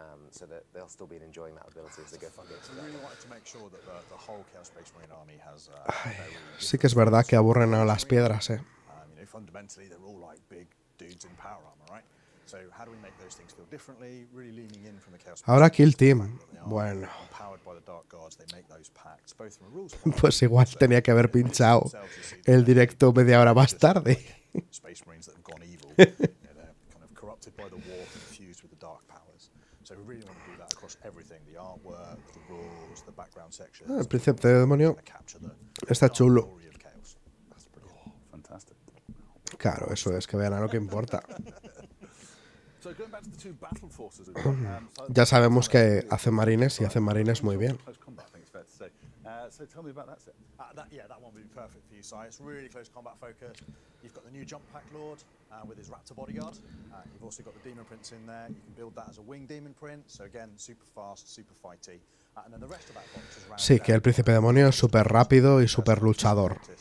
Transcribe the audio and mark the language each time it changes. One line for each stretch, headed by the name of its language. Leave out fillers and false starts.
English: So that they'll still be enjoying that ability as they go further. We really wanted to make sure that the whole Chaos Space Marine army has.
Spanish: Sí que es verdad que aburren a las piedras,
English: You know, fundamentally, they're all like big dudes in power armor, right? So how do we make those things feel differently? Really leaning in from the Chaos.
Spanish: Ahora Kill Team. Bueno.
English: Powered by the Dark Gods, they make those pacts, both from a rules.
Spanish: Pues igual tenía que haber pinchado el directo media hora más tarde.
English: Space Marines that have gone evil. They're kind of corrupted by the war, confused with the dark powers. So we really want to do that. across everything, the artwork, the rules, the background sections.
Spanish: El príncipe demonio
English: Capture the
Spanish: está chulo.
English: glory of chaos. That's brilliant. Fantastic.
Spanish: Claro, eso es, que vean a lo que importa.
English: So going back to the two battle forces we've got, so
Spanish: Ya sabemos que hacen marines y hacen marines muy bien.
English: close combat, I think it's fair to say. So tell me about that set. That one would be perfect for you, Si. It's really close combat focused. You've got the new Jump Pack Lord with his Raptor Bodyguard. You've also got the Demon Prince in there. You can build that as a Wing Demon Print. So again, super fast, super fighty. And then the rest of that box is rounded
Spanish: Sí, que el príncipe demonio es súper rápido y súper luchador.